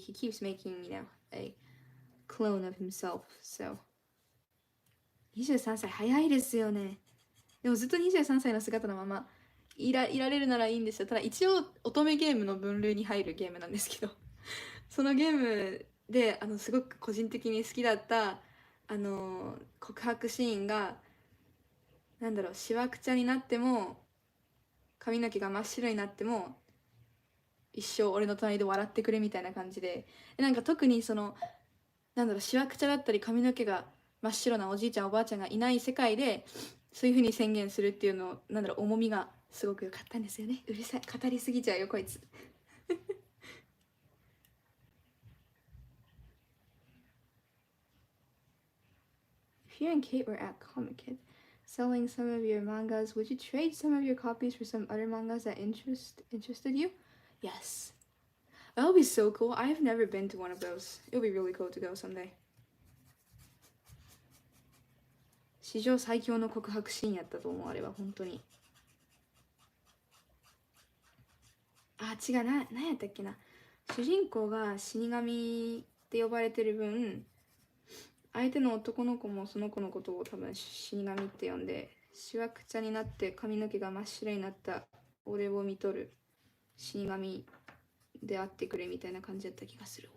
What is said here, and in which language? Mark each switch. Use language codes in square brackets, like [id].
[en] He keeps making a clone of himself. [ja] So 23歳早いですよね。でもずっと23歳の姿のままいられるならいいんですよ。ただ一応乙女ゲームの分類に入るゲームなんですけど、そのゲームですごく個人的に好きだった告白シーンが、なんだろう、しわくちゃになっても髪の毛が真っ白になっても一生俺の隣で笑ってくれみたいな感じで、なんか特になんだろう、しわくちゃだったり髪の毛が真っ白なおじいちゃんおばあちゃんがいない世界でそういう風に宣言するっていうの、なんだろう、重みがすごく良かったんですよね。うるさい、語りすぎちゃうよこいつ。 [en] If you and Kate were at Comic Kid selling some of your mangas, would you trade some of your copies for some other mangas that interested you? Yes. That would be so cool. I've never been to one of those. It would be really cool to go someday. [ja] 史上最強の告白シーンやったと思う、あれは本当に。あ、違う、なんやったっけな。主人公が死神って呼ばれてる分、相手の男の子もその子のことを多分死神って呼んで、しわくちゃになって髪の毛が真っ白になった俺を見とる死神であってくれみたいな感じだった気がする。